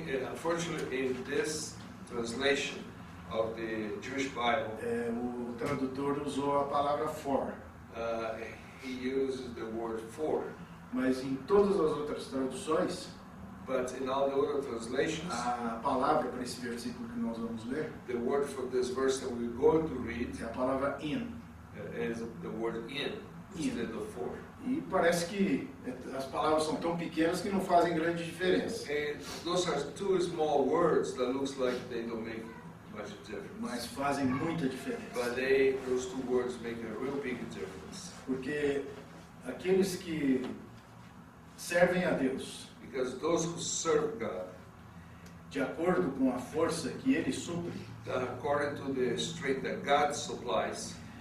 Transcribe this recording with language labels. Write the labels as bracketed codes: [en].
[en] unfortunately, in this translation of the Jewish Bible, [pt] o tradutor usou a palavra for, [en] he uses the word for. [pt] mas em todas as outras traduções, [en] But in all the other translations, [pt] a palavra para esse versículo que nós vamos ler [en] the word for this verse that we're going to read [pt] é a palavra in. [en] is the word in instead of for. [pt] E parece que as palavras são tão pequenas que não fazem grande diferença. [en] And those are two small words that looks like they don't make much difference. [pt] Mas fazem muita diferença. [en] But those two words make a real big difference. [pt] Porque aqueles que servem a Deus [en] Because those who serve God, [pt] de acordo com a força que Ele supre, [en] according to the strength that God supplies,